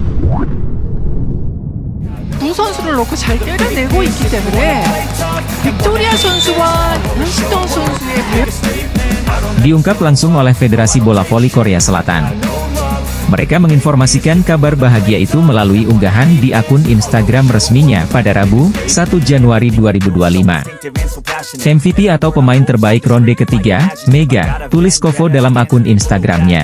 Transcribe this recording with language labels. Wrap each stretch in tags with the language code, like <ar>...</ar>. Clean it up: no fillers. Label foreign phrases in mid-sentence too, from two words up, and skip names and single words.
<ko>두 선수를 놓고 잘 때려내고 있기 때문에 빅토리아 선수와 윤시동 선수의</ko> <id>diungkap langsung oleh Federasi Bola Voli Korea Selatan. Mereka menginformasikan kabar bahagia itu melalui unggahan di akun Instagram resminya pada Rabu, 1 Januari 2025. MVP atau pemain terbaik ronde ketiga, Mega, tulis Kovo dalam akun Instagramnya.</id>